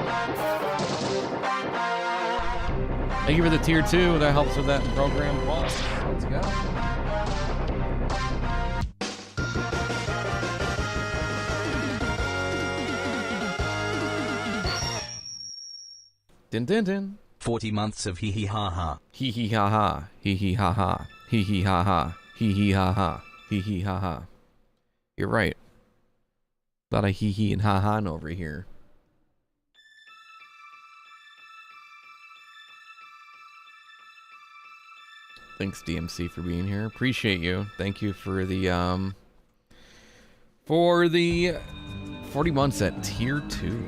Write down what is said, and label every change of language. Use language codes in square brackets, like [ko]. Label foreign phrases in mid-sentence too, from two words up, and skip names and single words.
[en] Thank you for the tier 2. That helps with that program plus. Let's go. Din din din. 40 months of hee hee ha ha. Hee hee ha ha. Hee hee ha ha. Hee hee ha ha. Hee hee ha ha. Hee hee ha ha. You're right. A lot of hee hee and ha ha over here. Thanks DMC for being here. Appreciate you. Thank you for the 40 months at tier 2.